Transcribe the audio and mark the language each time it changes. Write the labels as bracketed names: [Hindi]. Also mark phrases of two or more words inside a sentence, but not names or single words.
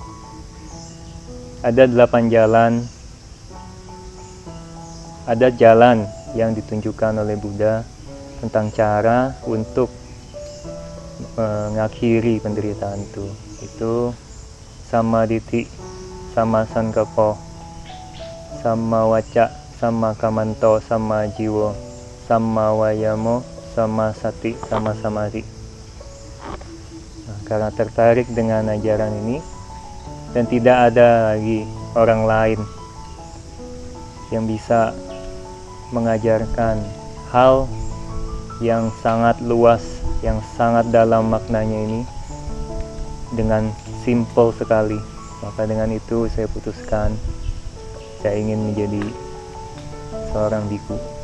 [Indonesian] Ada 8 jalan, ada jalan yang ditunjukkan oleh Buddha tentang cara untuk mengakhiri penderitaan itu. [Pali] Itu sama diti, sama sankapo, sama waca, sama kamanto, sama jiwo, sama wayamo, sama sati, sama samadhi. [Indonesian] Nah, karena tertarik dengan ajaran ini dan tidak ada lagi orang lain yang bisa mengajarkan hal yang sangat luas, yang sangat dalam maknanya ini dengan simple sekali, maka dengan itu saya putuskan saya ingin menjadi seorang biku.